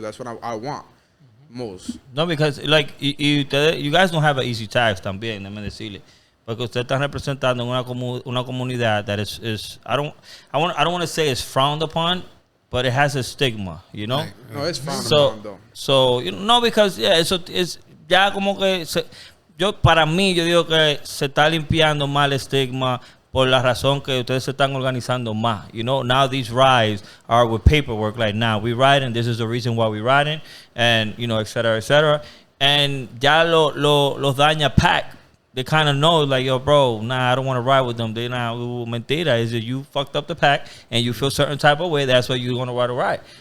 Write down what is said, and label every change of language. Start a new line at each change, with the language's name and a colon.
English: That's what I want most. No, because like you guys don't have an easy task
Spanish: también, déjame decirle. Porque ustedes están representando una comunidad
English: that is I don't want to say it's frowned upon, but it has a stigma, you know? Right. No, it's frowned upon though. So, you know, no, because yeah,
Spanish: eso es ya como que para mí yo digo que se está limpiando mal el estigma por la razón que ustedes se están organizando más.
English: You know, now these rides are with paperwork. Like, now we riding, this is the reason why we riding, and, you know, et cetera, et cetera. And
Spanish: ya los daña
English: pack. They kind of know, like, yo, bro, nah, I don't want to ride with them. They not, mentira. Is that you fucked up the pack and you feel certain type of way, that's why you want to ride a ride.